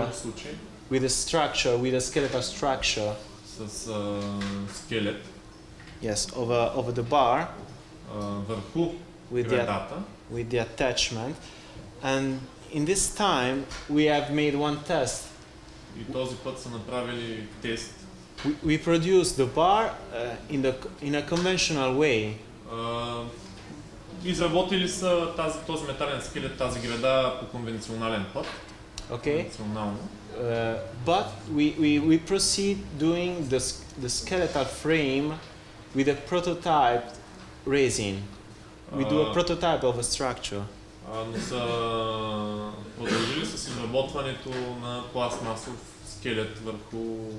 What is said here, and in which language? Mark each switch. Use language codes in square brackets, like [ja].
[bg] друг случай [en] with a skeletal structure, [bg] с скелет [en] yes, over the bar [bg] върху [en] with the [bg] гредата. [en] with the attachment. And in this time we have made one test. [bg] И този път са направили тест. [en] We produce the bar in a conventional way. [bg] Изработили са този метален скелет, тази греда по конвенционален път. [en] Okay. [bg] Конвенционално. [en] But we proceed doing the skeletal frame with a prototype resin. We do a prototype of a structure. [bg] Но са продължили с изработването на пластмасов скелет върху